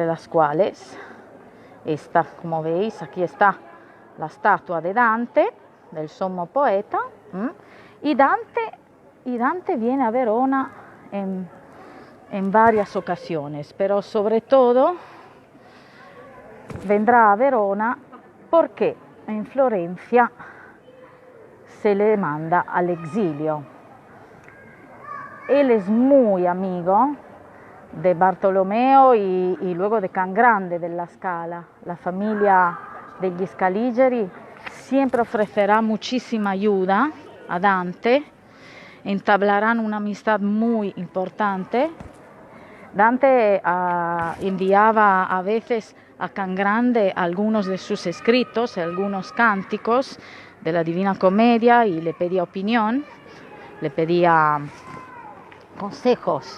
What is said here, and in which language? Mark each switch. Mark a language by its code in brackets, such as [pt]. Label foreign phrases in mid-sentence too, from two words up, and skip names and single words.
[es] las cuales esta, como veis, aquí está la estatua de Dante, [it] del sommo poeta, [es] y Dante viene a Verona en varias ocasiones, pero sobre todo vendrá a Verona porque en Florencia se le manda al exilio. Él es muy amigo de Bartolomeo y luego de Can Grande della Scala. La familia degli Scaligeri siempre ofrecerá muchísima ayuda a Dante, entablarán una amistad muy importante. Dante enviaba a veces a Can Grande algunos de sus escritos, algunos cánticos de la Divina Comedia, y le pedía opinión, le pedía consejos.